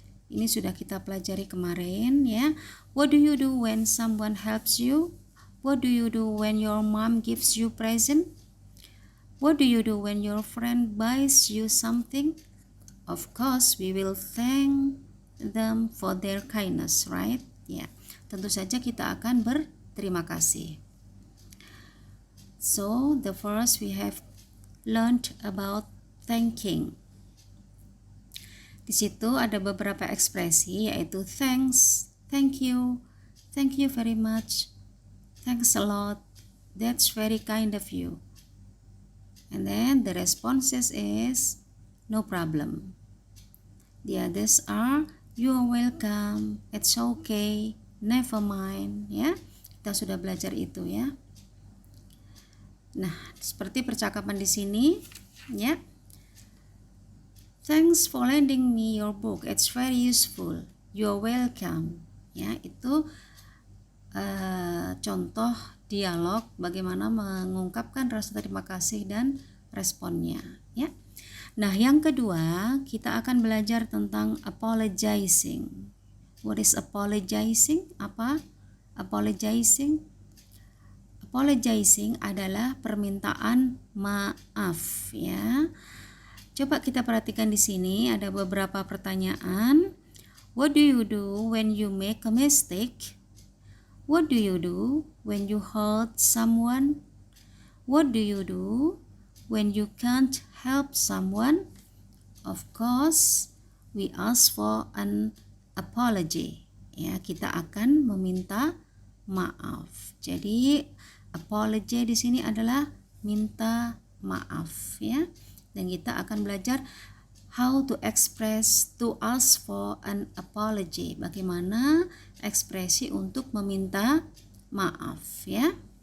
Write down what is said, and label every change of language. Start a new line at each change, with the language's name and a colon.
Indonesian: Ini sudah kita pelajari kemarin ya.
English: What do you do when someone helps you? What do you do when your mom gives you present? What do you do when your friend buys you something? Of course, we will thank them for their kindness, right?
Indonesian: Ya, tentu saja kita akan berterima kasih.
English: So, the first we have learned about thanking.
Indonesian: Di situ ada beberapa ekspresi yaitu
English: thanks, thank you very much, thanks a lot, that's very kind of you. And then the responses is no problem. The others are you are welcome, it's okay, never mind ya.
Indonesian: Kita sudah belajar itu ya. Nah, seperti percakapan di sini ya.
English: Thanks for lending me your book, it's very useful, you're welcome ya.
Indonesian: Itu contoh dialog bagaimana mengungkapkan rasa terima kasih dan responnya ya. Nah, yang kedua kita akan belajar tentang apologizing.
English: What is apologizing?
Indonesian: Apa apologizing? Apologizing adalah permintaan maaf ya. Coba kita perhatikan di sini ada beberapa pertanyaan.
English: What do you do when you make a mistake? What do you do when you hurt someone? What do you do when you can't help someone? Of course, we ask for an apology.
Indonesian: Ya, kita akan meminta maaf. Jadi, apology di sini adalah minta maaf ya. Dan kita akan belajar
English: how to express to ask for an apology.
Indonesian: Bagaimana ekspresi untuk meminta maaf ya.